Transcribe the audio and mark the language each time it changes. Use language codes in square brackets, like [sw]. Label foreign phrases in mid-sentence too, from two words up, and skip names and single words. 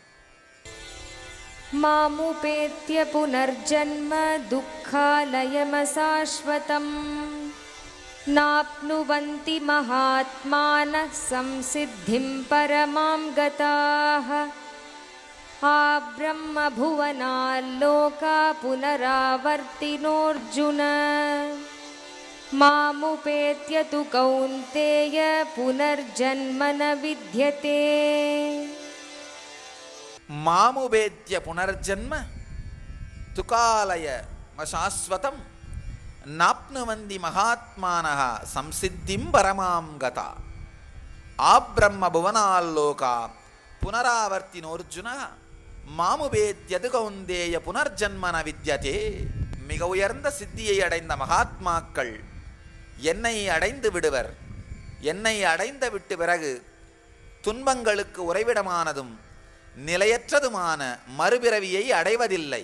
[sa] மாமுபேத்ய புனர்ஜன்ம துக்காலயமசாஸ்வதம் நாப்னுவந்தி மகாத்மானः சம்சித்திம் பரமாம் கதாः आब्रह्मभुवनाल्लोका पुनरावर्तिनोऽर्जुन मामुपेत्य तु कौन्तेय पुनर्जन्म न विद्यते मामुपेत्य पुनर्जन्म तुकालय शाश्वतं नाप्नुवन्ति महात्मानः संसिद्धिं परमां गता आब्रह्मभुवनाल्लोका पुनरावर्तिनोऽर्जुनः மாமுபேத்யது கௌந்தேய புனர்ஜன்மன வித்யதே. [ta] மிக உயர்ந்த சித்தியை அடைந்த மகாத்மாக்கள் என்னை அடைந்து விடுவர். என்னை அடைந்த விட்டு பிறகு துன்பங்களுக்கு உறைவிடமானதும் நிலையற்றதுமான மறுபிறவியை அடைவதில்லை.